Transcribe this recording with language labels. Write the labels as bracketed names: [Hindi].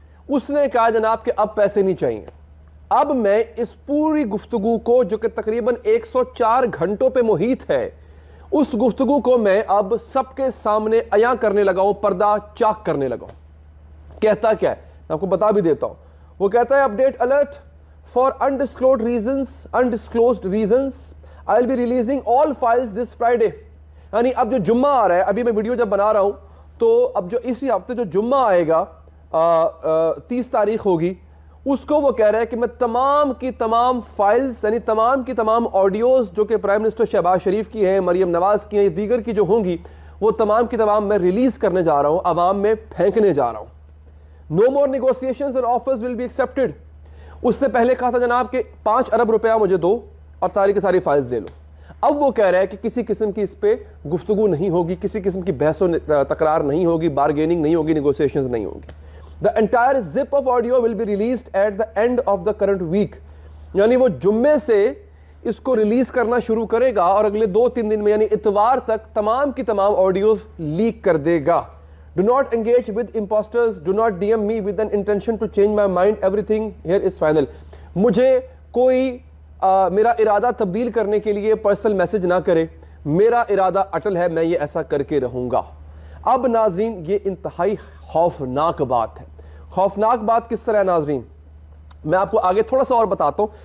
[Urdu] اس نے کہا جناب کہ اب پیسے نہیں چاہیے. اب میں اس پوری گفتگو کو جو کہ تقریباً 104 گھنٹوں پہ محیط ہے، اس گفتگو کو میں اب سب کے سامنے عیاں کرنے لگا ہوں، پردہ چاک کرنے لگا ہوں. کہتا کیا ہے میں آپ کو بتا بھی دیتا ہوں. وہ کہتا ہے [English] Update alert for undisclosed reasons I will be releasing all files this Friday. [Urdu] یعنی اب جو جمعہ آ رہا ہے، ابھی میں ویڈیو جب بنا رہا ہوں تو اب جو اسی ہفتے جو جمعہ آئے گا 30 تاریخ ہوگی، اس کو وہ کہہ رہا ہے کہ میں تمام کی تمام فائلز، یعنی تمام کی تمام آڈیوز جو کہ پرائم منسٹر شہباز شریف کی ہیں، مریم نواز کی ہیں، دیگر کی جو ہوں گی، وہ تمام کی تمام میں ریلیز کرنے جا رہا ہوں، عوام میں پھینکنے جا رہا ہوں. [English] No more negotiations or offers will be accepted. [Urdu] اس سے پہلے کہا تھا جناب کہ 5 ارب روپیہ مجھے دو اور ساری کی ساری فائلز لے لو. اب وہ کہہ رہا ہے کہ کسی قسم کی اس پہ گفتگو نہیں ہوگی، کسی قسم کی بحث و تکرار نہیں ہوگی، بارگیننگ نہیں ہوگی، نیگوسیشنز نہیں ہوگی. [English] The entire zip of audio will be released at the end of the current week. [Urdu] یعنی وہ جمعے سے اس کو ریلیز کرنا شروع کرے گا اور اگلے 2-3 دن میں یعنی اتوار تک تمام کی تمام آڈیوز لیک کر دے گا. [English] Do not engage with imposters. Do not DM me with an intention to change my mind. Everything here is final. [Urdu] مجھے کوئی میرا ارادہ تبدیل کرنے کے لیے پرسنل میسج نہ کرے. میرا ارادہ اٹل ہے، میں یہ ایسا کر کے رہوں گا. اب ناظرین یہ انتہائی خوفناک بات ہے. خوفناک بات کس طرح ہے ناظرین؟ میں آپ کو آگے تھوڑا سا اور بتاتا ہوں.